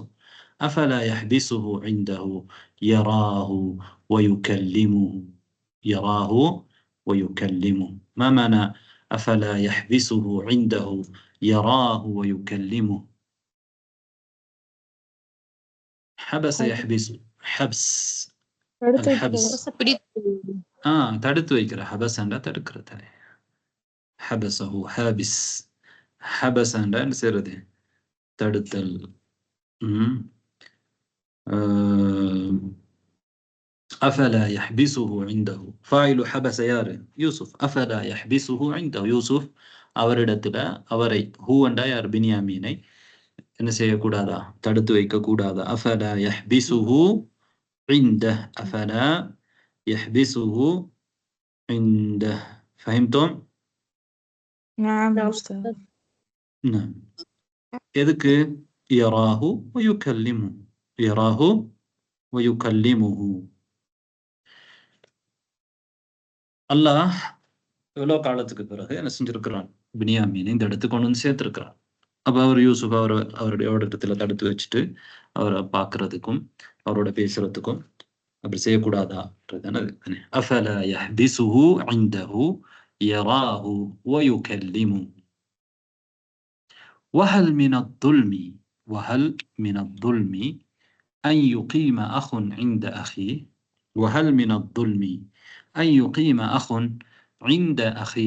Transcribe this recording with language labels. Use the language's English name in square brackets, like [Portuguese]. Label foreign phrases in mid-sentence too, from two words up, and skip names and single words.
[Arabic] أفلا يحبسه عنده يراه ويكلمه. يراه ويكلمه. ما معنى أفلا يحبسه عنده يراه ويكلمه؟ حبس يحبس. حبس الحبس. [Tamil] தடுத்து வைக்கிற. ஹபஸ்ண்டா தடுக்கிறது. [Arabic] حبسه حابس. [Tamil] ஹபஸண்டா என்ன செய்யறது? தடுத்தல். [Arabic] أفلا يحبسه عنده. فاعل حبس யாரு? யூசுப். أفلا يحبسه عنده. [Tamil] யூசுப் அவரிடத்துல அவரை, ஹூண்டா யார்? பின்யாமீனை என்ன செய்யக்கூடாதா? தடுத்து வைக்க கூடாதா? [Arabic] أفلا يحبسه عنده. أفلا يحبسه عنده. فهمتم؟ نعم أستاذ. نعم. எதுக்கு? يراه ويكلمه. يراه ويكلمه. [Tamil] அல்லாஹ் எவ்வளோ காலத்துக்கு பிறகு என்ன செஞ்சிருக்கிறான்? பின்யாமீனை இந்த இடத்துக்கு கொண்டு வந்து சேர்த்திருக்கிறான். அப்போ அவர் யூசுப் அவருடைய இடத்துல தடுத்து வச்சுட்டு அவரை பார்க்கறதுக்கும் அவரோட பேசுறதுக்கும் அப்படி செய்யக்கூடாதா? [Arabic] أفلا يحبسه عنده يراه ويكلمه. وهل من الظلم أن يقيم أخ عند أخيه. وهل من الظلم أن يقيم أخ عند أخيه.